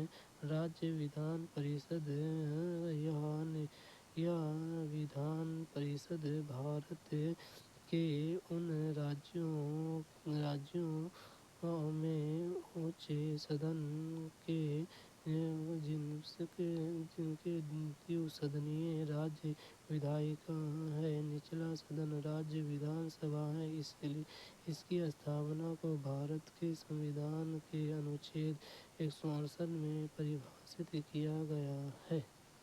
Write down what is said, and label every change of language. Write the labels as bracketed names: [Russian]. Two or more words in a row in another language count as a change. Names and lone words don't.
[Hindi] राज्य विधान परिषद या विधान परिषद भारत के उन राज्यों में उच्च सदन है जिन के द्विसदनीय राज्य विधायिका है. निचला सदन राज्य विधान सभा है. इस की स्थापना को भारत के संविधान के अनुच्छेद 168 में परिभाषित किया गया है.